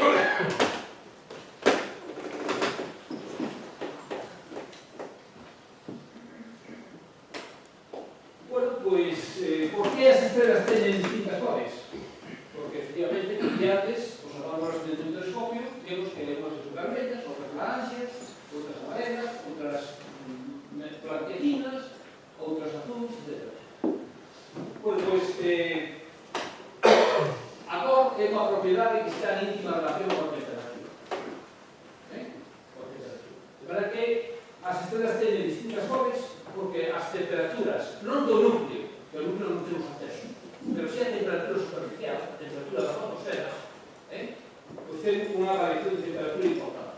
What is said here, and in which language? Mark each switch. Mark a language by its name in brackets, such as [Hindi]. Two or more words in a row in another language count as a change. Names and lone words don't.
[Spanish] Bueno, pues, ¿por qué las estrellas tienen distintas cores? Porque efectivamente, antes, observamos desde un telescopio, vemos que hay unas supervermellas, otras naranjas, otras amarelas, otras blanquecinas, [Galician] outras azules, etc. Bueno, pois, a cor é unha propiedade que está en íntima relación coa temperatura. De verdade que as estrelas teñen distintas cores porque as temperaturas, non do núcleo, que o núcleo non temos acceso, pero si a temperatura superficial, a temperatura da fotosfera, pois ten unha variación de temperatura importante.